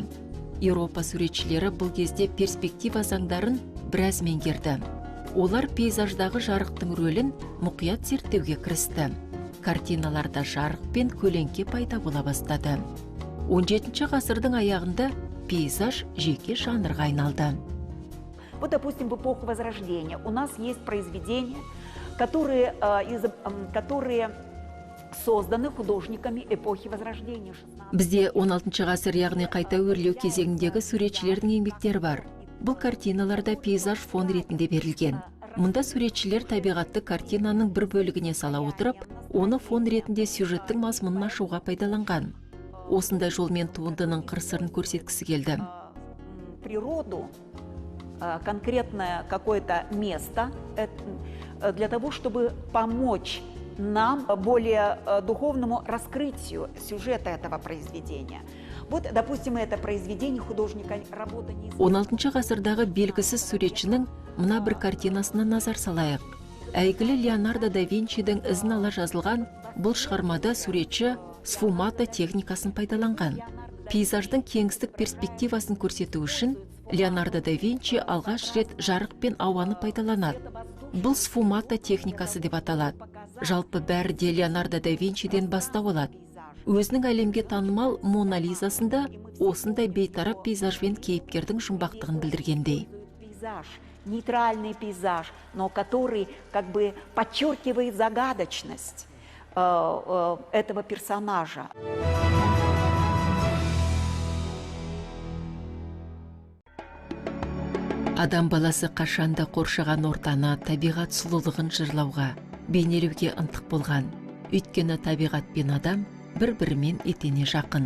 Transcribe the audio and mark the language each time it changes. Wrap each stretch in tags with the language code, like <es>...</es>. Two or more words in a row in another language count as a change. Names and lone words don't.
<kk>Еуропа суретшілері бұл кезде перспектива заңдарын біраз меңгерді. Олар пейзаждағы жарықтың рөлін мұқият зерттеуге кірісті. Картиналарда жарық пен көлеңке пайда бола бастады. 17 ғасырдың аяғында пейзаж жеке жанрға айналды.</kk> <ru>Вот, допустим, в эпоху Возрождения у нас есть произведения, которые созданы художниками эпохи Возрождения.</ru> <kk>Бізде 16 ғасыр, яғни қайта өрлеу кезеңіндегі суретшілердің еңбектері бар. Бұл картиналарда пейзаж фон ретінде берілген. Мұнда суретшілер табиғатты картинаның бір бөлігіне сала отырып, оны фон ретінде сюжеттің мазмұнын ашуға пайдаланған. Осындай жолмен туындының қыр-сырын көрсеткісі келді.</kk> <ru>Природу, конкретное какое-то место для того, чтобы помочь нам более духовному раскрытию сюжета этого произведения. Вот, допустим, это произведение художника, работа не...</ru> <kk>16 ғасырдағы белгісіз суретшінің мына бір картинасына назар салайық. Әйгілі Леонардо да Винчидің ізін ала жазылған бұл шығармада суретші сфумато техникасын пайдаланған. Пейзаждың кеңістік перспективасын көрсету үшін Леонардо да Винчи алғаш рет жарық пен ауаны пайдаланады. Бұл сфумато техникасы деп аталады. Жалпы бәрі де Леонардо да Винчиден бастау алады. Өзінің әлемге танымал Мона Лизасында осындай бейтарап пейзажбен кейіпкердің жұмбақтығын білдіргендей.</kk> <ru>Пейзаж, нейтральный пейзаж, но который как бы подчеркивает загадочность этого персонажа.</ru> <kk>Адам баласы қашанда қоршаған ортаны, табиғат сұлулығын жырлауға, бейнелеуге ынтық болған. Өйткені табиғат пен адам бір-бірімен етене жақын.</kk>